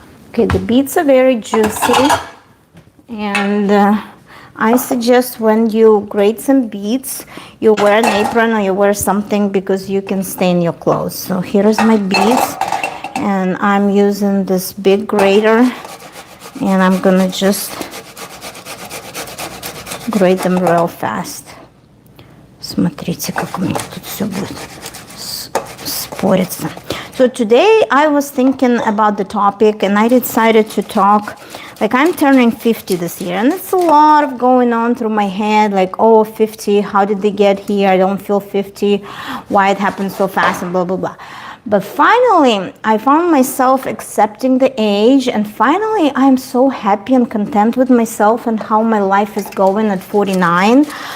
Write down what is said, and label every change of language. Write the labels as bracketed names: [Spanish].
[English] Okay, the beets are very juicy, and I suggest when you grate some beets, you wear an apron or you wear something because you can stain your clothes. So here's my beets, and I'm using this big grater, and I'm gonna just grate them real fast. [Russian] Смотрите, как у меня тут все будет спориться. [English] So today I was thinking about the topic, and I decided to talk, like I'm turning 50 this year, and it's a lot of going on through my head, like, oh, 50, how did they get here? I don't feel 50, why it happened so fast, and blah, blah, blah. But finally, I found myself accepting the age, and finally I'm so happy and content with myself and how my life is going at 49.